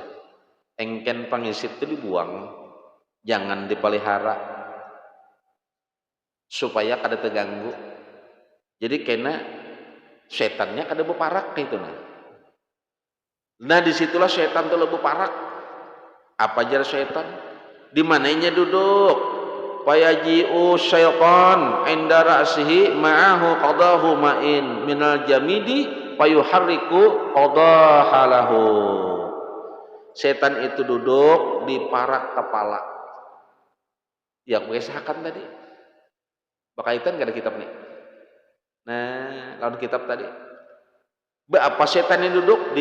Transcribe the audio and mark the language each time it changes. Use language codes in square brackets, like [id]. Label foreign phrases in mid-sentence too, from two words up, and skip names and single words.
[bjn] Engken pangisit itu dibuang, jangan dipelihara supaya kada terganggu. Jadi kena setannya kada beparak gitu nah. Nah disitulah setan tuh lebih parak. Apa jar syaitan? Di mananya duduk? [ar] فيجيء الشيطان عند رأسه معه قدحه ماء من الجامد فيحرك قدحاله. [bjn] Setan itu duduk di parak kepala. Ya mengisahkan tadi. Berkaitan gak ada kitab nih? Nah, lawan kitab tadi. Apa setan ini duduk?